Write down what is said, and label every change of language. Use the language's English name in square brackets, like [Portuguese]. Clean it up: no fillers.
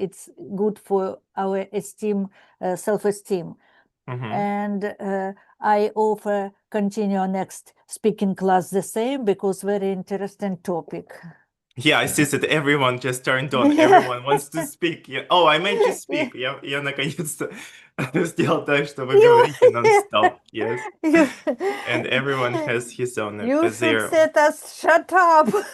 [English] It's good for our esteem, self-esteem. And I offer continue next speaking class the same because very interesting topic. Yeah, I see that everyone just turned on. Everyone wants to speak. Yeah. Oh, I made you speak. [Russian] Я наконец-то сделал так, что вы говорите non-stop. [English] Yes. And everyone has his own. You should set us shut up.